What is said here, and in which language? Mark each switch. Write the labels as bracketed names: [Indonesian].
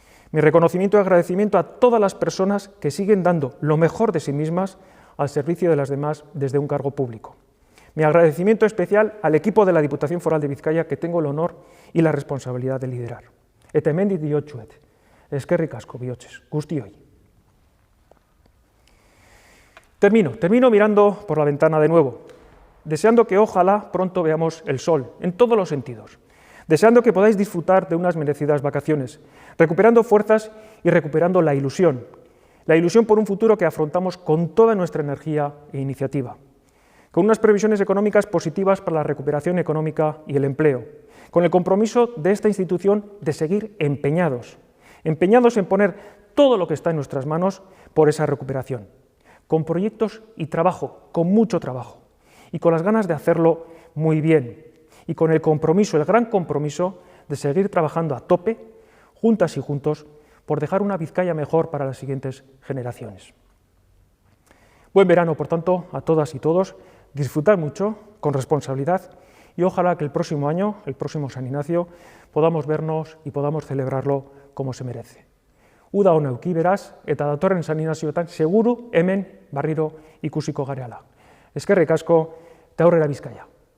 [Spanish] Mi reconocimiento y agradecimiento a todas las personas que siguen dando lo mejor de sí mismas al servicio de las demás desde un cargo público. Mi agradecimiento especial al equipo de la Diputación Foral de Vizcaya que tengo el honor y la responsabilidad de liderar. [Basque] Eta hemendik diotsuet, Eskerrik asko, bihotzez, guztioi. [Spanish] Termino mirando por la ventana de nuevo, deseando que ojalá pronto veamos el sol, en todos los sentidos, deseando que podáis disfrutar de unas merecidas vacaciones, recuperando fuerzas y recuperando la ilusión por un futuro que afrontamos con toda nuestra energía e iniciativa, con unas previsiones económicas positivas para la recuperación económica y el empleo, con el compromiso de esta institución de seguir empeñados en poner todo lo que está en nuestras manos por esa recuperación, con proyectos y trabajo, con mucho trabajo, y con las ganas de hacerlo muy bien, y con el compromiso, el gran compromiso, de seguir trabajando a tope, juntas y juntos, por dejar una Vizcaya mejor para las siguientes generaciones. Buen verano, por tanto, a todas y todos, disfrutad mucho, con responsabilidad, y ojalá que el próximo año, el próximo San Ignacio, podamos vernos y podamos celebrarlo como se merece. [Basque] Uda ona eduki beraz, eta datorren San Ignazioetan seguru hemen berriro ikusiko garela. Eskerrik asko, eta aurrera Bizkaia.